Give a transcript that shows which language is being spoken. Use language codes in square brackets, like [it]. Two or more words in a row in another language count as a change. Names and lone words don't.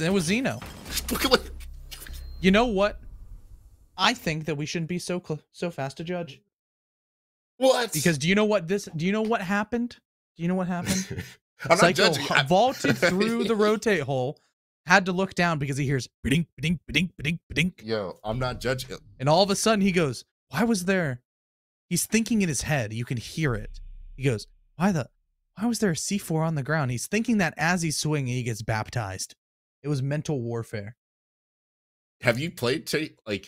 [en] It was Zeno. You know what? I think that we shouldn't be so fast to judge. What? Because do you know what happened? Do you know what happened? I'm not Psycho judging. vaulted through the rotate hole, had to look down because he hears ba-ding, ba-ding, ba-ding, ba-ding, ba-ding. Yo, I'm not judging. And all of a sudden he goes, why was there? He's thinking in his head. You can hear it. He goes, why was there a C4 on the ground? He's thinking that as he's swinging, he gets baptized. It was mental warfare. Have you played like?